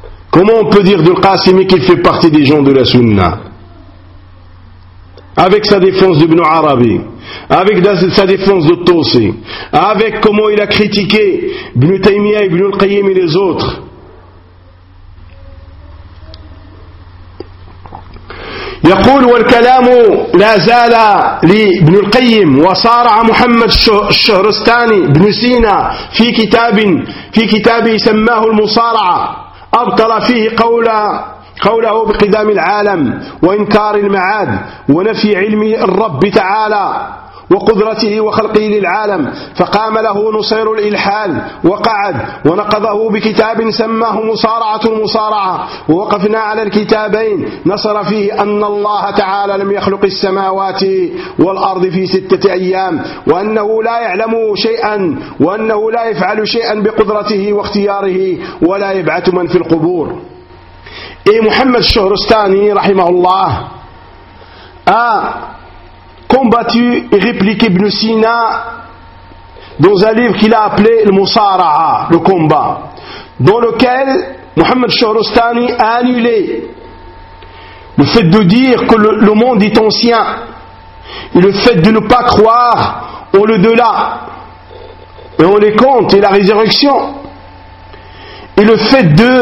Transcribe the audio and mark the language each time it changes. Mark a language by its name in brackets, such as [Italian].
[French] Comment on peut dire de le Qasimi qu'il fait partie des gens de la Sunna? Avec sa défense d'Ibn Arabi, avec sa défense de Tusi, avec comment il a critiqué Ibn Taymiyyah, Ibn al-Qayyim et les autres. [Arabic] يقول والكلام لا زال لابن القيم وصارع محمد الشهرستاني بن سينا في كتابه سماه المصارعة أبطل فيه قوله بقدام العالم وإنكار المعاد ونفي علم الرب تعالى وقدرته وخلقه للعالم فقام له نصير الإلحال وقعد ونقضه بكتاب سماه مصارعة المصارعة ووقفنا على الكتابين نصر فيه أن الله تعالى لم يخلق السماوات والأرض في ستة أيام وأنه لا يعلم شيئا وأنه لا يفعل شيئا بقدرته واختياره ولا يبعث من في القبور. [French] إي محمد الشهرستاني رحمه الله combattu et répliqué Ibn Sina dans un livre qu'il a appelé le Musara'a, le combat, dans lequel Muhammad Shahrustani a annulé le fait de dire que le monde est ancien et le fait de ne pas croire au delà et on les compte et la résurrection et le fait